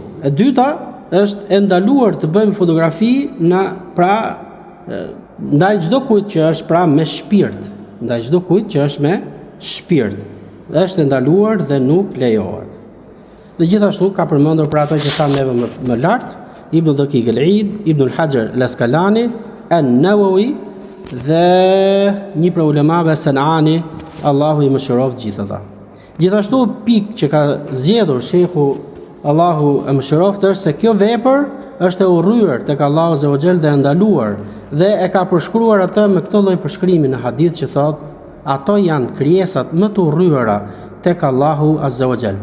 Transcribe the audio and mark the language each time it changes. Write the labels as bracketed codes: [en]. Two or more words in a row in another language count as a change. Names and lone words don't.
[sq] E dyta është e ndaluar të bëjmë fotografi ndaj çdo kujt që është pra me shpirt, ndaj çdo kujt që është me shpirt. Është ndaluar dhe nuk lejohet. Dhe gjithashtu ka përmendur për ato që thamë neve më lart, Ibn Daqiq al-Eid, Ibn al-Hajar al-Asqalani, an-Nawawi dhe një prej ulemave Sanani, Allahu i mëshiroft gjithë ata. Gjithashtu pikë që ka zgjedhur shehu Allahu e mëshiroft është se kjo vepër është e urryer tek Allahu [ar] عز وجل [sq] dhe e ndaluar dhe e ka përshkruar atë me këtë lloj përshkrimi në hadith që thotë ato janë krijesat më të urryera tek Allahu [ar] عز وجل.